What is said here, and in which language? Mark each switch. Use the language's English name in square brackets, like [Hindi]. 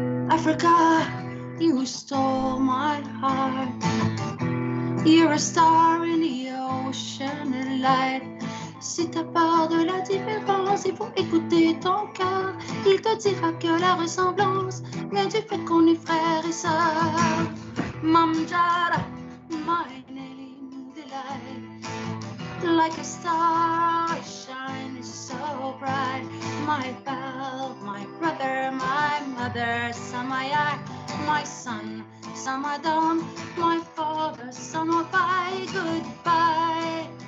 [English] Africa, you stole my heart. You're a star in the ocean light. [French] Si t'as peur de la différence, il faut écouter ton cœur. Il te dira que la ressemblance vient du fait qu'on est frères et sœurs. [English] Mamjara, my name delight. Like a star, I shine so bright. My pal, my brother, my mother, Samaya, my son, Samadam, my father, Samabai, goodbye.